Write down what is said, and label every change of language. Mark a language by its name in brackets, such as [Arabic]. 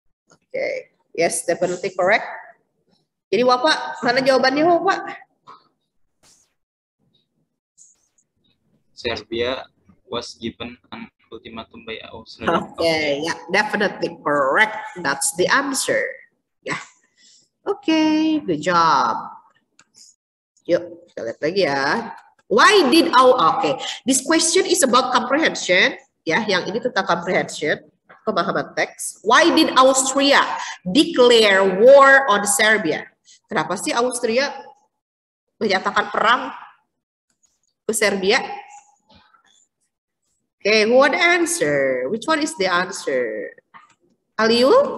[English] Oke, yes, definitely correct. [Indonesian] Jadi Bapak, mana jawabannya Bapak? [English] Serbia was given an ultimatum by Austria. Okay, yeah, definitely correct. That's the answer. Yeah. Okay, good job. [Indonesian] Yuk, kita lihat lagi ya. [English] Why did okay, this question is about comprehension. [Indonesian] Ya, yang ini tentang comprehension, pemahaman teks. [English] Why did Austria declare war on Serbia? [Indonesian] Kenapa sih Austria menyatakan perang ke Serbia? [English] Okay, who want the answer? Which one is the answer? Aliu?